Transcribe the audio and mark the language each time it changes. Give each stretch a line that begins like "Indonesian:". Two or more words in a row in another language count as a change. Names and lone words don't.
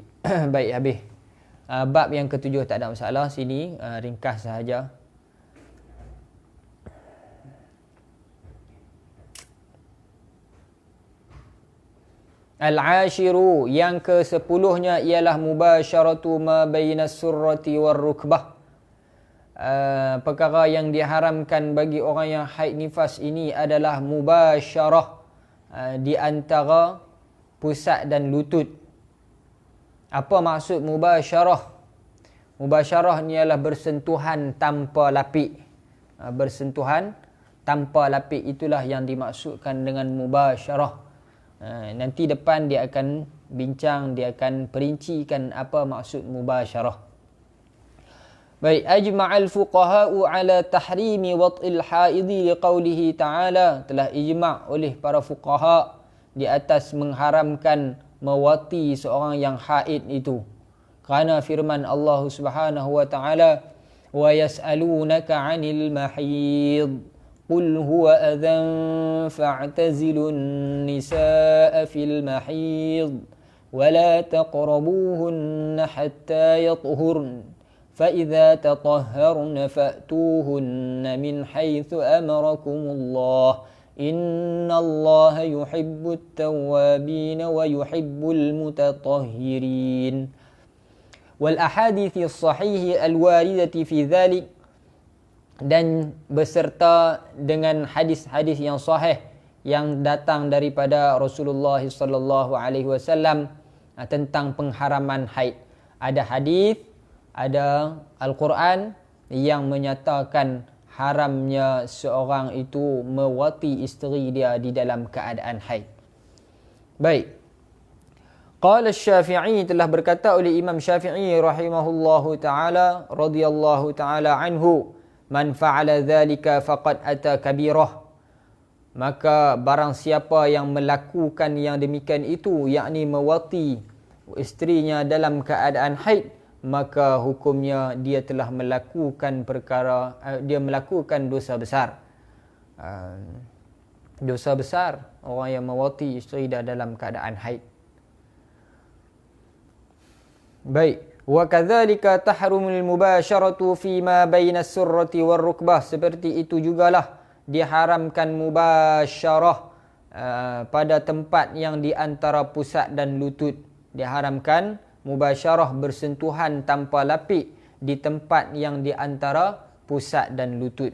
Malay: Baik, habis. Bab yang ke-7 tak ada masalah. Sini ringkas sahaja. Al-ashiru, yang ke-10-nya ialah
Arabic: مباشرة ما بين السرة والركبة.
Malay: Perkara yang diharamkan bagi orang yang haid nifas ini adalah mubasyarah di antara pusat dan lutut. Apa maksud mubasyarah? Mubasyarah ni ialah bersentuhan tanpa lapik. Bersentuhan tanpa lapik, itulah yang dimaksudkan dengan mubasyarah. Nanti depan dia akan bincang, dia akan perincikan apa maksud mubasyarah. Baik,
Arabic: أجمع الفقهاء على تحريم وطء الحائض لقوله تعالى.
Malay: Telah ijma' oleh para fuqaha di atas mengharamkan mewati seorang yang haid itu. Kerana firman
Arabic: Allah سبحانه وتعالى ويسألونك عن المحيض قل هو أذى فاعتزلوا النساء في المحيض ولا تقربوهن حتى يطهرن فَإِذَا تَطَهَّرْنَ فَأْتُوهُنَّ مِنْ حَيْثُ أَمَرَكُمُ اللَّهُ إِنَّ اللَّهَ يُحِبُّ التَّوَّابِينَ وَيُحِبُّ الْمُتَطَهِّرِينَ وَالْأَحَادِيثِ الصَّحِيحِ الْوَارِدَةِ فِي ذَلِكَ,
Malay: dan beserta dengan hadis-hadis yang sahih yang datang daripada Rasulullah
Arabic: صلى الله عليه وسلم
Malay: tentang pengharaman haid. Ada hadis, ada Al-Quran yang menyatakan haramnya seorang itu mewati isteri dia di dalam keadaan haid.
Arabic: Baik. قال الشافعي,
Malay: telah berkata oleh Imam Syafi'i
Arabic: رحمه الله تعالى رضي الله تعالى عنه, من فعل ذلك فقد أتى كبيرة.
Malay: Maka barang siapa yang melakukan yang demikian itu, yakni mewati isterinya dalam keadaan haid, maka hukumnya dia telah melakukan perkara, dia melakukan dosa besar. Dosa besar orang yang mewati isteri dia dalam keadaan haid. Baik,
Arabic: وكذلك تحرم المباشرة فيما بين السرة والركبة,
Malay: seperti itu jugalah diharamkan mubasyarah pada tempat yang di antara pusat dan lutut. Diharamkan mubasyarah bersentuhan tanpa lapik di tempat yang di antara pusat dan lutut.